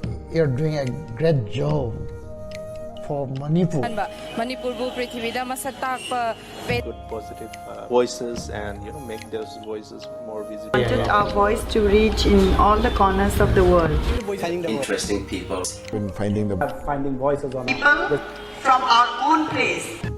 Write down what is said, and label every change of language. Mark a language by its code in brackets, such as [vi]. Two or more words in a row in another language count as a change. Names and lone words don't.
[en] You're doing a great job for Manipur. [mni] Manipurbu prithivida masak takpa [en] Good positive voices, and make those voices more visible. Wanted our voice to reach in all the corners of the world. Interesting people. In finding voices on People from our own place.